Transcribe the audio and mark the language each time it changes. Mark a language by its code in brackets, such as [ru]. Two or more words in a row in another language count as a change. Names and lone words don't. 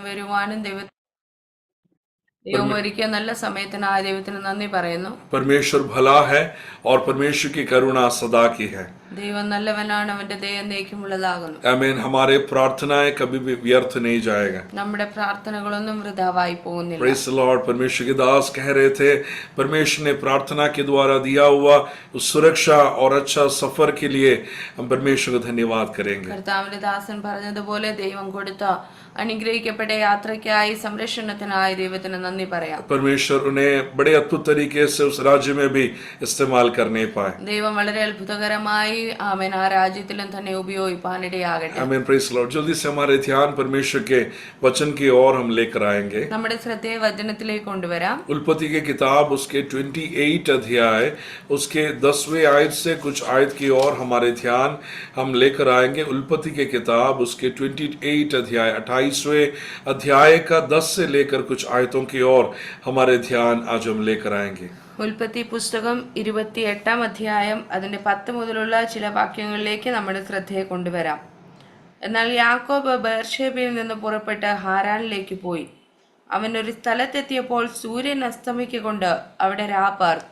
[ml] വരുവാനും ദൈവം ഒരുക്കിയ നല്ല സമയത്തിനായ ദൈവത്തിന് നന്ദി പറയുന്നു. [hi] परमेश्वर भला है और परमेश्वर की करुणा सदा की है. [ml] ദൈവം നല്ലവനാണ്, അവന്റെ ദയ എന്നേക്കുമുള്ളതാകുന്നു. [hi] आमीन. हमारे प्रार्थनाएं कभी भी व्यर्थ नहीं जाएगा. [ml] നമ്മുടെ പ്രാർത്ഥനകളൊന്നും വൃഥാവായി പോകുന്നില്ല. [en] praise the Lord. [hi] परमेश्वर के दास कह रहे थे परमेश्वर ने प्रार्थना के द्वारा दिया हुआ उस सुरक्षा और अच्छा सफर के लिए हम परमेश्वर को धन्यवाद करेंगे. [ml] കർത്താവിന്റെ ദാസൻ പറഞ്ഞതുപോലെ ദൈവം കൊടുത്ത അനുഗ്രഹിക്കപ്പെട്ട യാത്രയ്ക്കായി സംരക്ഷണത്തിനായി ദൈവത്തിന് നന്ദി പറയാം. [hi] परमेश्वर उन्हें बड़े अद्भुत तरीके से उस राज्य में भी इस्तेमाल करने पाए. [ml] ദൈവം വളരെ അത്ഭുതകരമായി ആമേൻ ആ രാജ്യത്തിലും തന്നെ ഉപയോഗിപ്പാനിടയാകട്ടെ. [en] आमीन. praise the Lord. [hi] जल्दी से हमारे ध्यान परमेश्वर के वचन की ओर हम लेकर आएंगे. [ml] നമ്മുടെ ശ്രദ്ധയെ വചനത്തിലേക്ക് കൊണ്ടുവരാം. [hi] उल्पत्ति की किताब उसके 28 अध्याय उसके 10वें आयत से कुछ आयत की ओर हमारे ध्यान हम लेकर आएंगे. उल्पत्ति की किताब उसके 28 अध्याय 28वें अध्याय का 10 से लेकर कुछ आयतों की ओर हमारे ध्यान आज हम लेकर आएंगे. [ml] ഉൽപ്പത്തി പുസ്തകം 28-ാം അധ്യായം അതിന്റെ 10 മുതലുള്ള ചില വാക്യങ്ങളിലേക്ക് നമ്മുടെ ശ്രദ്ധയെ കൊണ്ടുവരാം. എന്നാൽ യാക്കോബ് ബേർഷേബയിൽ നിന്ന് പുറപ്പെട്ട് ഹാരാനിലേക്ക് പോയി. അവൻ ഒരു സ്ഥലത്തെത്തിയപ്പോൾ സൂര്യൻ അസ്തമിക്കൊണ്ട് അവിടെ പാർത്തു.